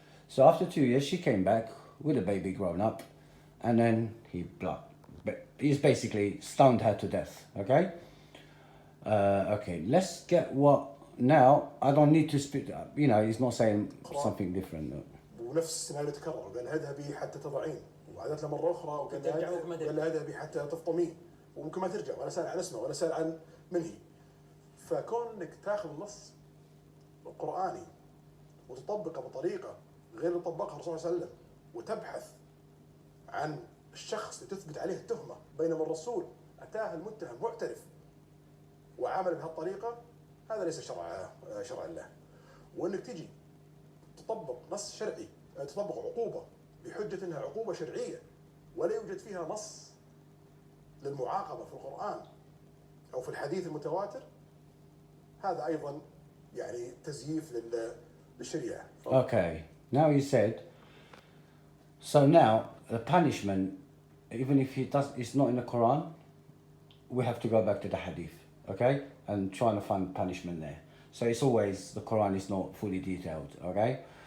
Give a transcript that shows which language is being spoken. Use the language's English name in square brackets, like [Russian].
[English] So after 2 years she came back with a baby grown up, and then he's basically stoned her to death. Okay, okay, let's get what now. I don't need to speak, he's not saying something different. [Arabic] ونفس السيناريو تكرر، قال اذهبي حتى تضعين، وعادت له مرة أخرى وقال لها اذهبي حتى تفطمين، وممكن ما ترجع، ولا سأل عن اسمه ولا سأل عن من هي. فكون انك تاخذ النص القرآني وتطبقه بطريقة غير اللي طبقها الرسول صلى الله عليه وسلم، وتبحث عن الشخص اللي تثبت عليه التهمة، بينما الرسول أتاه المتهم معترف وعامل بهالطريقة، هذا ليس شرع الله. وانك تجي تطبق نص شرعي، تطبق عقوبة بحجة انها عقوبة شرعية ولا يوجد فيها نص للمعاقبة في القرآن او في الحديث المتواتر، هذا ايضا يعني تزييف للشريعة. [English] Okay, now you said, so now the punishment, even if it's not in the Quran, we have to go back to the hadith, okay, and trying to find punishment there. So it's always, the Quran is not fully detailed, okay.